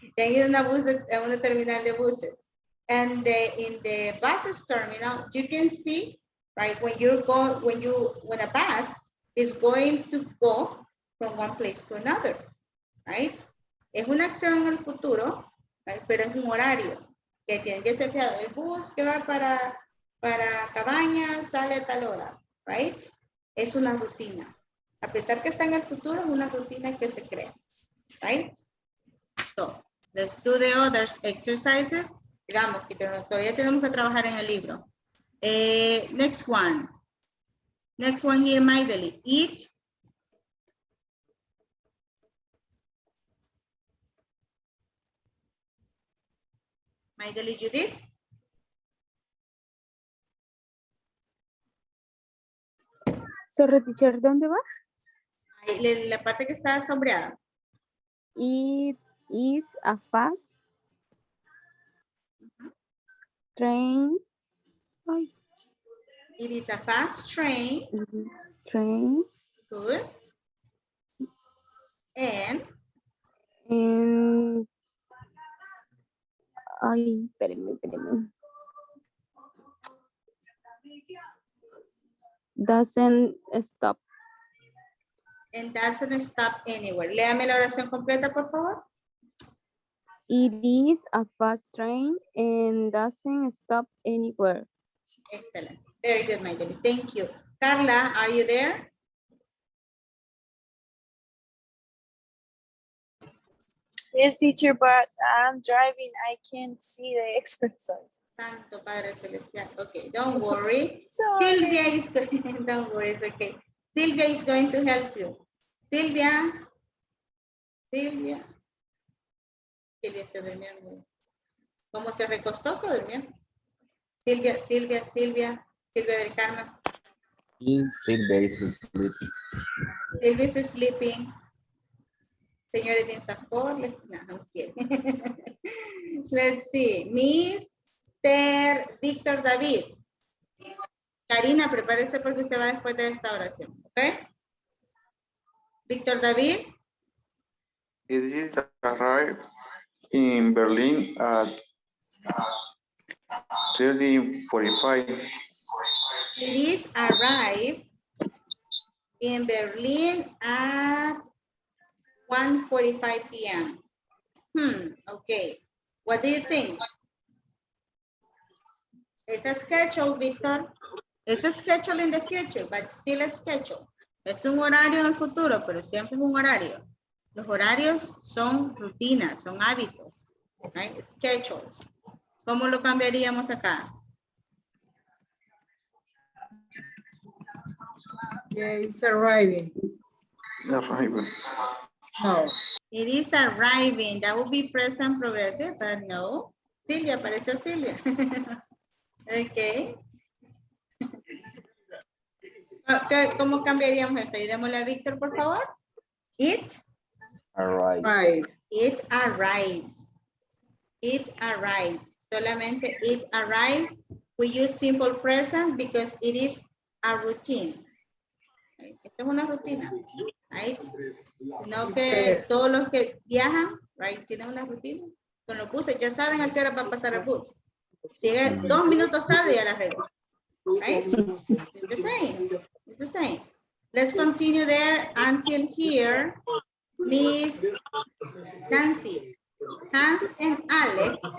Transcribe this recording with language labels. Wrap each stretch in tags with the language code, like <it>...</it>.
<es>Ya han ido a una terminal de buses.</es> <en>And in the buses terminal, you can see, right, when a bus is going to go from one place to another, right?</en> <es>Es una acción en el futuro, right, pero es un horario que tiene que ser fiado. El bus que va para Cabañas sale a tal hora, right? Es una rutina. A pesar que está en el futuro, es una rutina que se crea, right?</es> <en>So, let's do the other exercises.</en> <es>Digamos que todavía tenemos que trabajar en el libro.</es> <en>Next one. Next one here, Maideli. Eat. Maideli Judith. Sorry, teacher,</en> <es>¿dónde va? La parte que está sombreada.</es> <en>It is a fast train. Ay. It is a fast train. Train. Good. And.</en> <es>Ay, espérenme.</es> <en>Doesn't stop. And doesn't stop anywhere.</en> <es>Léame la oración completa, por favor.</es> <en>It is a fast train and doesn't stop anywhere. Excellent. Very good, Maideli. Thank you. Carla, are you there? Yes, teacher, but I'm driving. I can't see the exercise.</en> <es>Santo Padre Celestial.</es> <en>Okay, don't worry. Sorry. Sylvia is going, don't worry, it's okay. Sylvia is going to help you.</en> <es>Sylvia se durmió. ¿Cómo se recostó? Se durmió. Silvia del Carmen.</es> <en>Silvia is sleeping. Silvia is sleeping.</en> <es>Señores de INSAFORP, no quiere.</es> <en>Let's see. Mr. Víctor David.</en> <es>Karina, prepárese porque usted va después de esta oración. ¿Ok? Víctor David.</es> <en>It is arrived in Berlin at 30:45. It is arrived in Berlin at 1:45 p.m. Okay. What do you think? It's a schedule, Victor. It's a schedule in the future, but still a schedule.</en> <es>Es un horario en el futuro, pero siempre es un horario. Los horarios son rutinas, son hábitos, right? Schedules. ¿Cómo lo cambiaríamos acá?</es> <en>Yeah, it's arriving. Arriving. No. It is arriving. That would be present progressive, but no.</en> <es>Silvia, apareció Silvia. Ok. ¿Cómo cambiaríamos eso? Ayudémosle a Víctor, por favor.</es> <en>It Arrive. It arrives. It arrives. Solamente it arrives. We use simple present because it is a routine.</en> <es>Esta es una rutina, right? Sino que todos los que viajan, right, tienen una rutina. Con los buses, ya saben a qué hora va a pasar el bus. Si es 2 minutos tarde, ya la arreglo.</es> <en>Right? It's the same. It's the same. Let's continue there until here. Miss Nancy, Hans and Alex.</en>